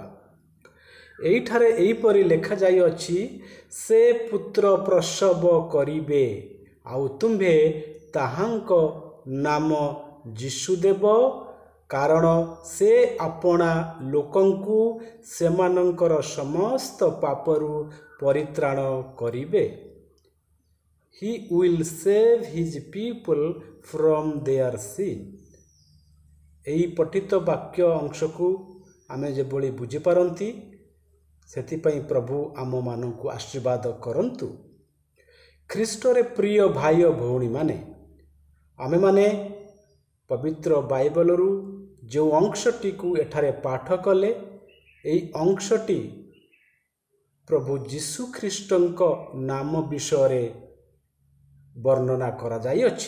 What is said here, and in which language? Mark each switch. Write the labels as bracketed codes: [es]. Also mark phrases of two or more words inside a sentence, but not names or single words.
[or] ଏଇଠାରେ ଏଇପରି ଲେଖା ଯାଇ ଅଛି, ସେ ପୁତ୍ର ପ୍ରସବ କରିବେ ଆଉ ତୁମ୍ଭେ ତାହାଙ୍କ ନାମ ଯୀଶୁ ଦେବ, କାରଣ ସେ ଆପଣା ଲୋକଙ୍କୁ ସେମାନଙ୍କର ସମସ୍ତ ପାପରୁ ପରିତ୍ରାଣ କରିବେ। [en] He will save his people from their sin। [or] ଏଇ ପଠିତ ବାକ୍ୟ ଅଂଶ କୁ ଆମେ ଯେବୋଲି ବୁଝି ପାରନ୍ତି ସେଥିପାଇଁ ପ୍ରଭୁ ଆମ ମାନଙ୍କୁ ଆଶୀର୍ବାଦ କରନ୍ତୁ। ଖ୍ରୀଷ୍ଟରେ ପ୍ରିୟ ଭାଇ ଭଉଣୀ ମାନେ ଆମେ ମାନେ ପବିତ୍ର ବାଇବଲ ରୁ ଯୋ ଅଂଶଟି କୁ ଏଠାରେ ପାଠ କଲେ ଏଇ ଅଂଶଟି ପ୍ରଭୁ ଯୀଶୁ ଖ୍ରୀଷ୍ଟଙ୍କ ନାମ ବିଷୟ ବର୍ଣ୍ଣନା କରା ଯାଇ ଅଛି।